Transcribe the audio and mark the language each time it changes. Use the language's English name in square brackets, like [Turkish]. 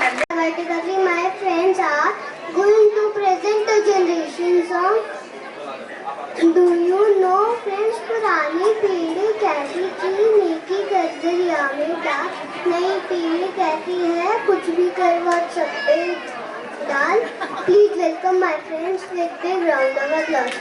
[English] Vertically, my friends are going to present a generation song. Do you know, friends, [Hindi] पुरानी पीढ़ी कहती थी नेकी कर दरिया में डाल, नई पीढ़ी कहती है कुछ भी कर WhatsApp पे डाल. [English] Please welcome my friends with big round of applause.